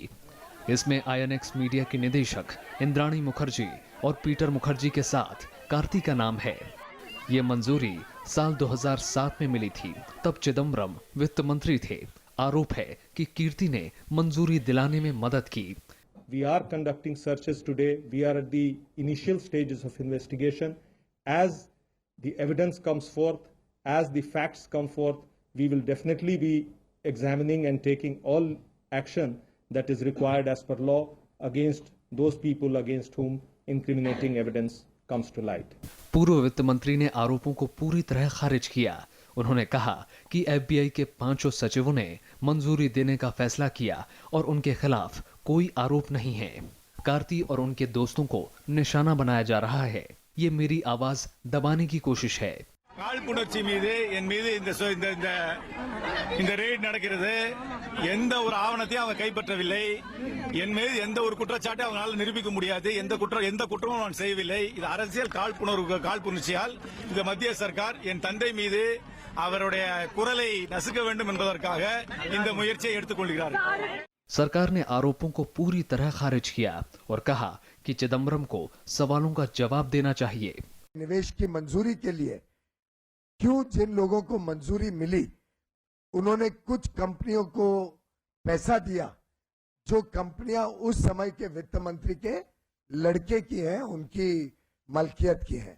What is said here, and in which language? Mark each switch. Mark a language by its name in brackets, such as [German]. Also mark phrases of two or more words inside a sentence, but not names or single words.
[Hindi] इसमें आईएनएक्स मीडिया की निदेशक इंद्राणी मुखर्जी और पीटर मुखर्जी के साथ कार्ति का नाम है। ये मंजूरी साल 2007 में मिली थी, तब चिदम्बरम वित्त मंत्री थे। आरोप है कि कीर्ति ने मंजूरी दिलाने में मदद की। [English] We are conducting searches today. We are at the initial stages of investigation. As the evidence comes forth, as the facts come forth, we will definitely be examining and taking all action that is required as per law against those people against whom incriminating evidence comes to light. [Hindi] पूर्व वित्त मंत्री ने आरोपों को पूरी तरह खारिज किया। उन्होंने कहा कि एफबीआई के 5 सचिवों ने मंजूरी देने का फैसला किया और उनके खिलाफ कोई आरोप नहीं है। कार्ति और उनके दोस्तों को निशाना बनाया जा रहा है। ये मेरी आवाज दबाने की कोशिश है। [Tamil] காழ்ப்புணர்ச்சி மீது என் மீது இந்த ரெய்டு நடக்கிறது. எந்த ஒரு ஆவணத்தையும் அவங்க கைப்பற்றவில்லை. என் மீது எந்த ஒரு குற்றச்சாட்டை அவங்களால நிரூபிக்க முடியாது. எந்த குற்றமும் நான் செய்யவில்லை. இது அரசியல் காழ்ப்புணர்ச்சியால் இந்த மத்திய சர்க்கார் என் தந்தை மீது அவருடைய குரலை நசுக்க வேண்டும் என்பதற்காக இந்த முயற்சியை எடுத்துக்கொள்கிறார்கள். [Hindi] सरकार ने आरोपों को पूरी तरह खारिज किया और कहा कि चिदम्बरम को सवालों का जवाब देना चाहिए। निवेश की मंजूरी के लिए क्यों जिन लोगों को मंजूरी मिली उन्होंने कुछ कंपनियों को पैसा दिया जो कंपनियां उस समय के वित्त मंत्री के लड़के की हैं, उनकी मलकियत की हैं।